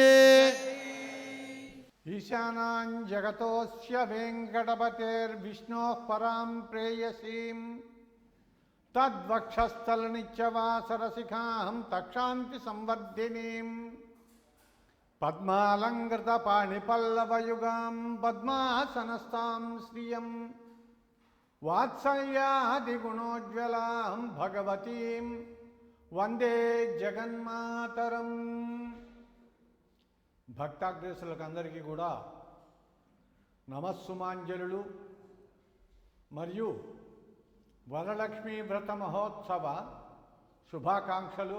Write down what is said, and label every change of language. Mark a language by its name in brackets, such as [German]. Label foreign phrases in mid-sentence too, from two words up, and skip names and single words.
[Sanskrit] ईशानां जगतोऽस्य वेङ्कटपतेर्विष्णोः परां प्रेयसीं तद्वक्षस्थलनित्यवासरसिखां तक्षान्ति संवर्धिनीं पद्मालङ्कृतपाणिपल्लवयुगां पद्मासनस्थां श्रियं वात्सल्यादिगुणोज्ज्वलां भगवतीं వందే జగన్మాతరం. [Telugu] భక్తాగ్రేసులకు అందరికీ కూడా నమస్సుమాంజలులు మరియు వరలక్ష్మీ వ్రత మహోత్సవ శుభాకాంక్షలు.